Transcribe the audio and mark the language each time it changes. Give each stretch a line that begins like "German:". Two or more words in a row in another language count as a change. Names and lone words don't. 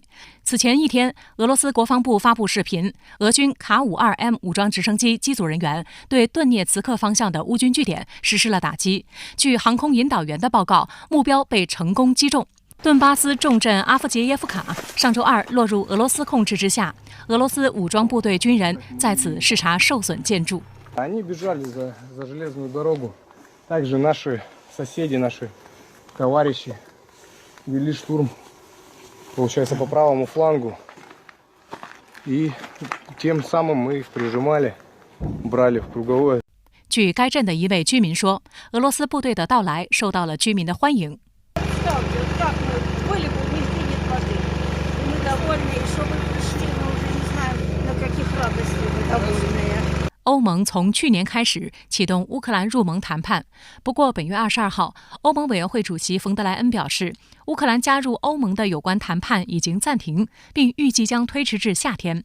Chinese: 此前一天，俄罗斯国防部发布视频，俄军卡52M 武装直升机机组人员对顿涅茨克方向的乌军据点实施了打击。据航空引导员的报告，目标被成功击中。顿巴斯重镇阿夫杰耶夫卡上周二落入俄罗斯控制之下，俄罗斯武装部队军人在此视察受损建筑。
Russian: Они бежали за железную дорогу. Также наши соседи, наши товарищи вели штурм, получается, по правому флангу. И тем самым мы их прижимали, брали в круговое.
Chinese: 据该镇的一位居民说，俄罗斯部队的到来受到了居民的欢迎。欧盟从去年开始启动乌克兰入盟谈判，不过本月22号，欧盟委员会主席冯德莱恩表示，乌克兰加入欧盟的有关谈判已经暂停，并预计将推迟至夏天。